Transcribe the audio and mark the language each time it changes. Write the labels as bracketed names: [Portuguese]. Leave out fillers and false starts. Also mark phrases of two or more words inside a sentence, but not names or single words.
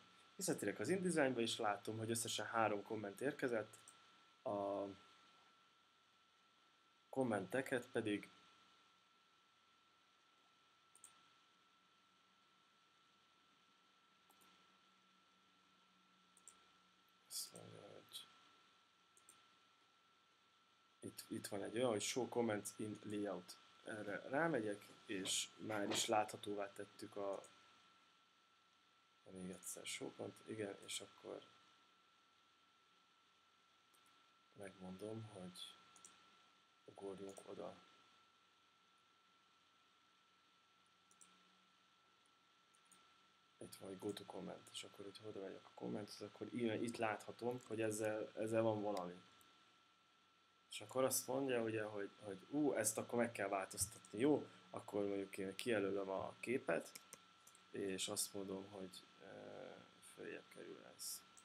[Hungarian] Visszatérek az InDesign-ba, és látom, hogy összesen 3 komment érkezett, a kommenteket pedig itt van egy olyan, hogy [English] show comments in layout. [Hungarian] Erre rámegyek, és már is láthatóvá tettük még egyszer [English] show comment, [Hungarian] igen, és akkor megmondom, hogy ugorjunk oda. Itt van egy [English] go to comment, [Hungarian] és akkor, hogyha oda megyek a kommenthez, akkor itt láthatom, hogy ezzel van valami. És akkor azt mondja, ugye, hogy ezt akkor meg kell változtatni. Jó, akkor mondjuk én kijelölöm a képet, és azt mondom, hogy följebb kerül ez.